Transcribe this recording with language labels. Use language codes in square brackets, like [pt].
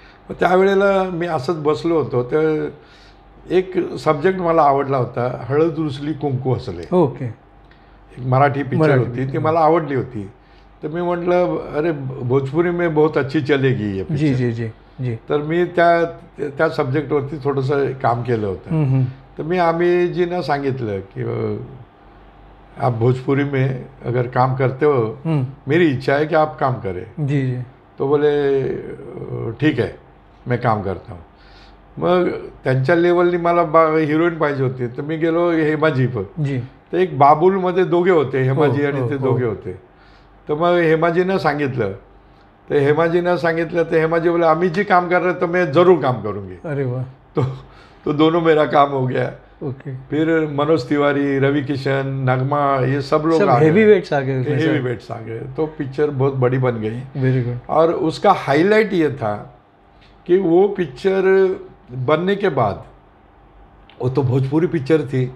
[mr] मग त्यावेळेला मी असंच बसलो होतो, तर एक सब्जेक्ट मला आवडला होता, हळद रुसली कुंकू हसले. ओके. एक मराठी पिक्चर होती, ती मला आवडली होती. तर मी म्हटलं [hi] अरे भोजपुरी में बहुत अच्छी चलेगी ये पिक्चर. जी जी जी जी. [mr] तर मी त्या सब्जेक्टवरती थोडंसं काम केलं होतं. तर मी आम्हीजींना सांगितलं की [hi] आप भोजपुरी में अगर काम करते हो, मेरी इच्छा है कि आप काम करें. जी जी. तो बोले ठीक है, मैं काम करता हूँ. [mr] मग त्यांच्या लेवलनी मला हिरोईन पाहिजे होती, तर मी गेलो हेमाजी पण. जी. तर एक बाबुलमध्ये दोघे होते, हेमाजी आणि ते दोघे होते. तर मग हेमाजीनं सांगितलं, तर हेमाजीनं सांगितलं, तर हेमाजी बोले [hi] अमित जी काम कर रहे तो मैं ज़रूर काम करूँगी. अरे वाह. तो दोनों मेरा काम हो गया. ओके. फिर मनोज तिवारी, रवि किशन, नगमा, ये सब लोग आ गए. हेवी वेट्स आ गए. हेवी वेट्स आ गए. तो पिक्चर बहुत बड़ी बन गई. [en] Very good. [hi] और उसका हाईलाइट ये था कि वो पिक्चर बनने के बाद, वो तो भोजपुरी पिक्चर थी